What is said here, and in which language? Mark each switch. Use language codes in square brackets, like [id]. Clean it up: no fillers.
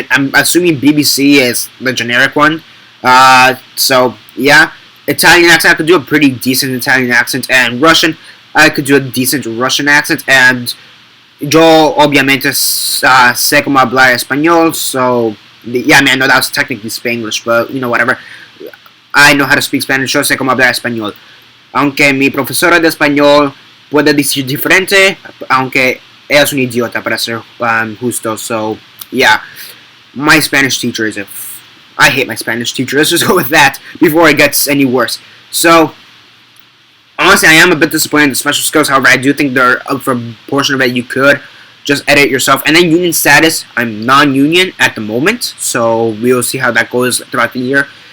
[en] I'm assuming BBC is the generic one. So yeah, Italian accent. I could do a pretty decent Italian accent, and Russian. I could do a decent Russian accent, and [es] yo obviamente sé cómo hablar español. [en] So yeah, I mean, I know that was technically Spanglish, but whatever. I know how to speak Spanish. [es] Yo sé cómo hablar español. Aunque mi profesora de español puede decir diferente, aunque ella es un idiota para ser justo. [en] So yeah, my Spanish teacher is I hate my Spanish teacher. Let's just go with that before it gets any worse. So honestly, I am a bit disappointed in the special skills. However, I do think there are for a portion of it you could just edit yourself. And then union status, I'm non-union at the moment, so we'll see how that goes throughout the year.